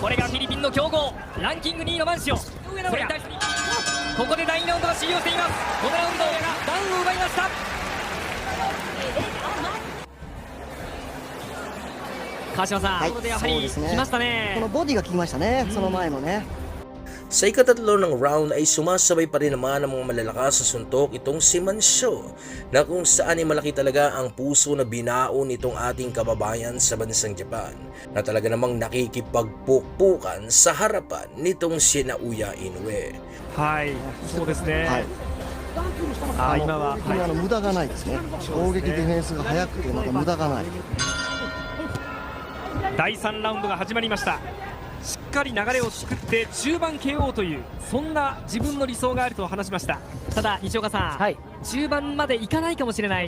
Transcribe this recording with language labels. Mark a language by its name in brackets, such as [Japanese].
[Japanese] これがフィリピンの強豪ランキング2位のマンシオ。それに対してここで第2ラウンドが終了しています。このラウンドがダウンを奪いました。川島さん、ここでやはり来ましたね。このボディが効きましたね、その前のね。 [Filipino] Sa ikatatlo ng round ay sumasabay pa rin naman ang mga malalakas sa suntok itong si Mancio, na kung saan ay malaki talaga ang puso na binao nitong ating kababayan sa bansang Japan, na talaga namang nakikipagpukpukan sa harapan nitong si Naoya Inoue. [Japanese] はい、そうですね。今は無駄がないですね。攻撃ディフェンスが速くてまだ無駄がない。第3ラウンドが始まりました。しっかり流れを作って中盤 KO というそんな自分の理想があると話しました。ただ西岡さん、はい、中盤までいかないかもしれない。